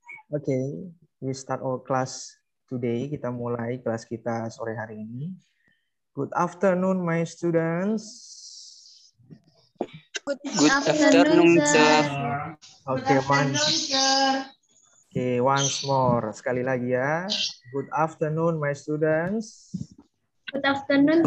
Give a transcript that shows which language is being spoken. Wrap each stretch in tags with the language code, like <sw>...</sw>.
<en>Okay, we start our class today.</en> <id>Kita mulai kelas kita sore hari ini.</id> <en>Good afternoon, my students. Good afternoon, sir. Okay, once more.</en> <id>Sekali lagi ya.</id> <en>Good afternoon, my students. Good afternoon,</en>